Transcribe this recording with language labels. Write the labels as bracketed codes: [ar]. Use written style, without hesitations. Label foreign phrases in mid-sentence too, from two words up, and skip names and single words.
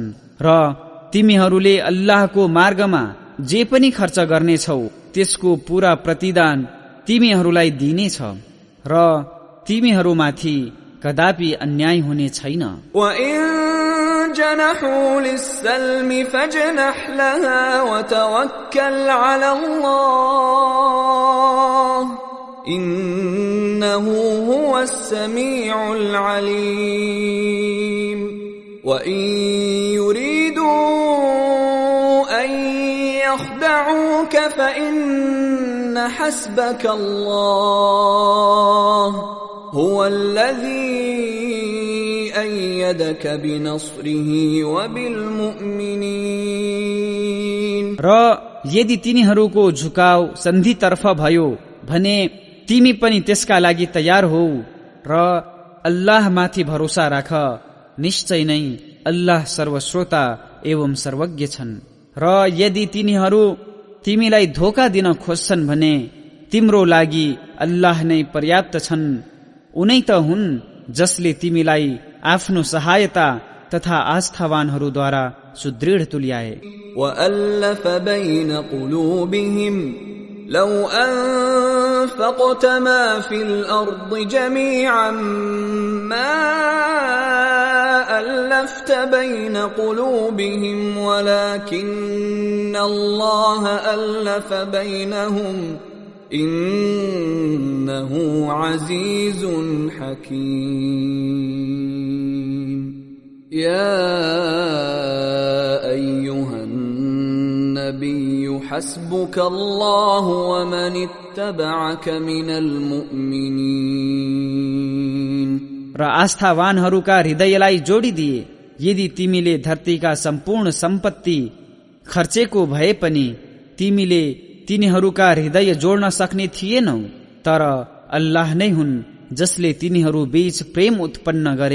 [ne] र तिमीहरूले अल्लाहको मार्गमा जे पनि खर्च गर्नेछौ त्यसको पूरा प्रतिदान तिमीहरूलाई दिनेछ र तिमीहरूमाथि कदापि अन्याय हुने छैन। [ar] وَإِن جَنَحُوا لِلسَّلْمِ فَاجْنَحْ لَهَا وَتَوَكَّلْ عَلَى اللَّهِ إِنَّهُ هُوَ السَّمِيعُ الْعَلِيمُ وَإِن يُرِيدُوا أَن يَخْدَعُوكَ فَإِنَّ حَسْبَكَ اللَّهُ هُوَ الَّذِي أَيَّدَكَ بِنَصْرِهِ وَبِالْمُؤْمِنِينَ। [ne] र यदि तिनीहरूको झुकाव सन्धितर्फ भयो भने तिमी पनि त्यसका लागि तयार हौ र अल्लाहमाथि भरोसा राख। निश्चय नै अल्लाह सर्वश्रोता एवं सर्वज्ञ छन्। र यदि तिनीहरू तिमीलाई धोका दिन खोज्छन् भने तिम्रो लागि अल्लाह नै पर्याप्त छन्। उनै त हुन् जसले तिमीलाई आफ्नो सहायता तथा आस्थावानहरूद्वारा सुदृढ तुल्याए। [ar] وَأَلَّفَ بَيْنَ قُلُوبِهِمْ لَوْ أَنفَقْتَ مَا فِي الْأَرْضِ جَمِيعًا مَا أَلَّفْتَ بَيْنَ قُلُوبِهِمْ وَلَكِنَّ اللَّهَ أَلَّفَ بَيْنَهُمْ إِنَّهُ عَزِيزٌ حَكِيمٌ۔ يَا أَيُّهَا النَّبِيُّ حَسْبُكَ اللَّهُ وَمَنِ اتَّبَعَكَ مِنَ الْمُؤْمِنِينَ। [ne] र आस्थावानहरूका हृदयलाई जोडिदिए। यदि तिमीले धरतीका सम्पूर्ण सम्पत्ति खर्चेको भए पनि तिमीले तिनीहरूका हृदय जोड्न सक्ने थिएनौ, तर अल्लाह नै हुन् जसले तिनीहरू बीच प्रेम उत्पन्न गरे।